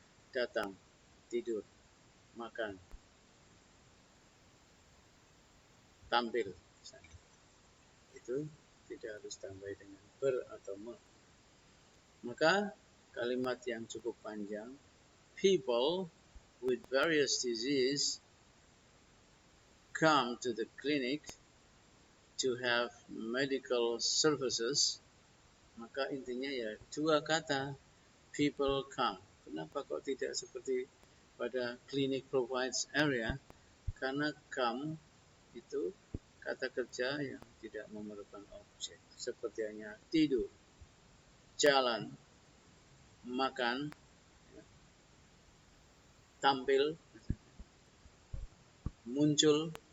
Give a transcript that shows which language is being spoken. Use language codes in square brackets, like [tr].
[id] Datang, tidur, makan, tampil, misalnya. Itu tidak harus tambah dengan ber atau me. Maka kalimat yang cukup panjang. [en] People with various disease come to the clinic to have medical services. [id] Maka intinya ya dua kata, [en] people come. [id] Kenapa kok tidak seperti pada [en] clinic provides area? [id] Karena come itu kata kerja yang tidak memerlukan objek. Seperti hanya tidur, jalan, makan, tampil, muncul.